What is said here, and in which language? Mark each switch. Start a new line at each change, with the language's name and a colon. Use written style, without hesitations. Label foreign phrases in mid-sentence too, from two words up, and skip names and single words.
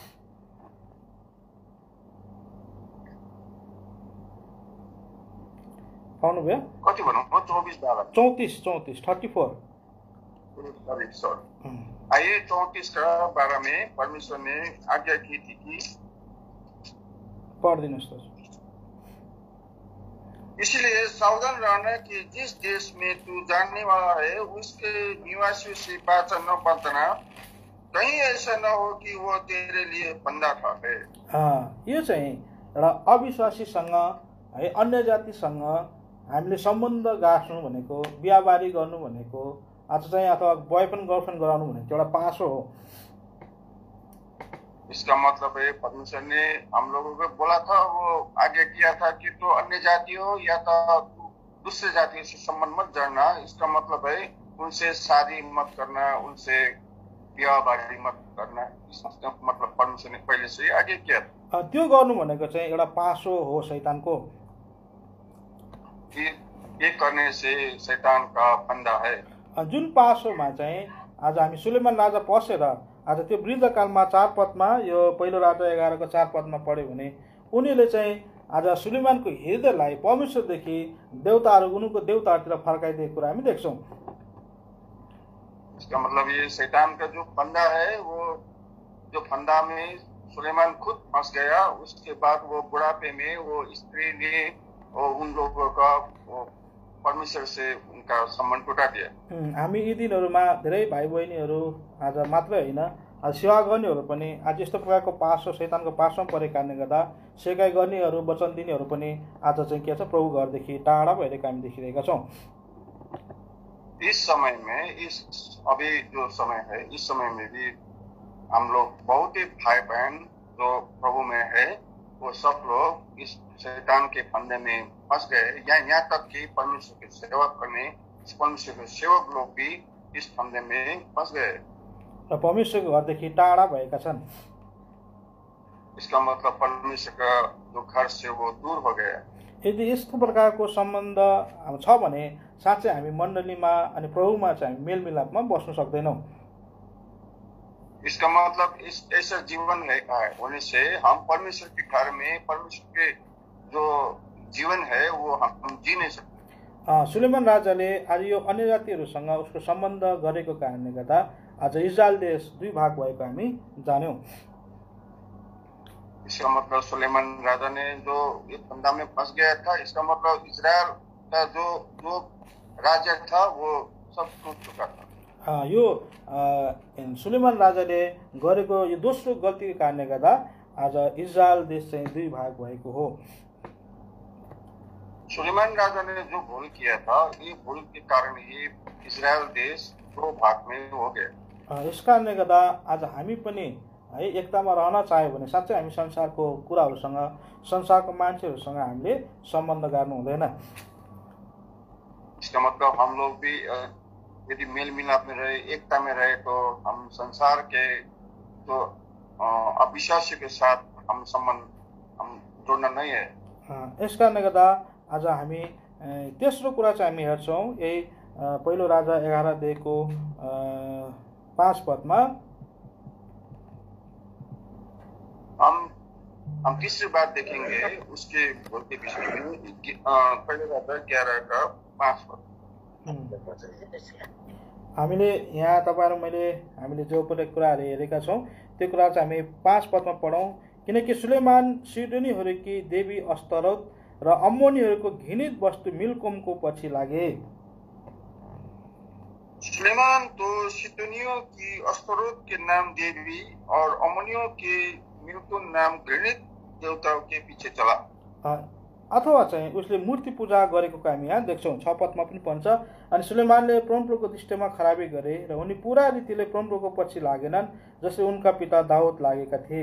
Nepali: पाउनुभयो? कति भनौँ? 24 34 34।
Hindi: आइए 34 का 12 में परमेश्वर ने आज्ञा की थी कि पढ़ इसलिए सावधान रहना कि जिस देश में तू जानने वाला है उसके निवासियों से बाचा न बांधना, कहीं ऐसा न हो कि वो तेरे लिए फंदा ठाके।
Nepali: यो चाहिँ एउटा अविश्वासीसँग है अन्य जातिसँग हामीले सम्बन्ध गाँच्नु भनेको, बिहाबारी गर्नु भनेको, आज चाहिँ अथवा
English: boyfriend girlfriend
Nepali: गराउनु भनेको एउटा पासो हो।
Hindi: इसका मतलब है परमेश्वर ने हम लोगों को बोला था, वो आगे किया था कि तो अन्य जातियों या तो दूसरे जातियों से संबंध मत जोड़ना। इसका मतलब है उनसे शादी मत करना, उनसे बिहाबारी मत करना। इसका मतलब परमेश्वर ने पहले से आगे किया था।
Nepali: त्यो गर्नु भनेको चाहिँ एउटा पासो हो शैतानको।
Hindi: ये करने से शैतान का फंदा है।
Nepali: जुन पासोमा चाहिँ आज हामी सुलेमान राजा पसेर आज त्यो वृद्धकालमा 4 पदमा, यो पहिलो राजा 11 को 4 पदमा पढ्यो भने उनीले चाहिँ आज सुलेमानको हृदयलाई परमेश्वरदेखि देवताहरू उनको देवताहरूतिर फर्काइदिएको कुरा हामी देख्छौँ।
Hindi: इसका मतलब ये शैतान का जो फंदा है, वो जो फंदा में सुलेमान खुद फंस गया, उसके बाद वो बुढ़ापे में वो स्त्री ने उन लोगों का परमेश्वर से उनका सम्बन्ध टुटा दिया।
Nepali: हामी यी दिनहरूमा धेरै भाइ बहिनीहरू आज मात्रै होइन, आज सेवा गर्नेहरू पनि आज यस्तो प्रकारको पासो शैतानको पासोमा परेको कारणले गर्दा सेकाइ गर्नेहरू, वचन दिनेहरू पनि आज चाहिँ के छ प्रभु घरदेखि टाढा भइरहेको हामी देखिरहेका छौँ।
Hindi: इस समय में, इस अभी जो समय है, इस समय में भी हम लोग बहुत ही भाई बहन जो प्रभु में है, वो सब लोग इस शैतान के फंदे में फंस गए। यहाँ तक कि परमेश्वर की सेवा करने परमेश्वर के सेवक लोग भी इस फंदे में फंस गए
Nepali: र परमेश्वरको घरदेखि टाढा भएका छन्।
Hindi: इसका मतलब परमेश्वर का जो घर से वो दूर हो गया।
Nepali: यदि यस्तो प्रकारको सम्बन्ध छ भने साँच्चै हामी मण्डलीमा अनि प्रभुमा चाहिँ हामी मेलमिलापमा बस्न सक्दैनौँ।
Hindi: इसका मतलब इस ऐसा जीवन है होने से हम परमेश्वर के घर में परमेश्वर के जो जीवन है वो हम जी नहीं सकते।
Nepali: सुलेमान राजाले आज यो अन्य जातिहरूसँग उसको सम्बन्ध गरेको कारणले गर्दा आज इजरायल देश 2 भाग भएको हामी जान्यौँ।
Hindi: इसका मतलब सुलेमान राजा ने जो इस फंदा में फंस गया था, इसका मतलब इजरायल का जो राज्य था वो सब टूट चुका था।
Nepali: यो सुलेमान राजाले गरेको यो दोस्रो गल्तीको कारणले गर्दा आज इजरायल देश चाहिँ 2 भाग भएको हो।
Hindi: सुलेमान राजा ने जो भूल किया था, ये भूल के कारण ही इजरायल देश 2 भाग में हो गया।
Nepali: यस कारणले गर्दा आज हामी पनि है एकतामा रहन चाह्यो भने साँच्चै हामी संसारको कुराहरूसँग, संसारको मान्छेहरूसँग हामीले सम्बन्ध गाड्नु हुँदैन।
Hindi: इसका मतलब हम लोग भी यदि मेल मिलाप में रहे, एकता में रहे, तो हम संसार के जो अविश्वासी के साथ हम संबंध हम जोड्न नै है।
Nepali: यस कारणले गर्दा आज हामी तेस्रो कुरा चाहिँ हामी हेर्छौँ यही पहिलो राजा 11 अध्यायको 5 पदमा
Hindi: हम तीसरी बात देखेंगे उसके विषय में पहले राजा 11 का 5 पद।
Nepali: हामीले यहाँ तपाईँहरू हामीले जो पनि कुराहरू हेरेका छौँ त्यो कुरा चाहिँ हामी 5 पदमा पढौँ। किनकि सुलेमान सिडोनीहरूकी देवी अस्तरोत र अम्मोनीहरूको घृणित वस्तु मिल्कोमको पछि लागे।
Hindi: सुलेमान तो सिडोनियों की अस्तरोत के नाम देवी और अम्मोनियों के मिल्कोम नाम घृणित देवताओं के पीछे चला।
Nepali: अथवा चाहिँ उसले मूर्ति पूजा गरेको हामी यहाँ देख्छौँ। 6 पदमा पनि भन्छ अनि सुलेमानले परमप्रभुको दृष्टिमा खराबी गरे र उनी पूरा रीतिले परमप्रभुको पछि लागेनन् जसले उनका पिता दाउद लागेका थिए।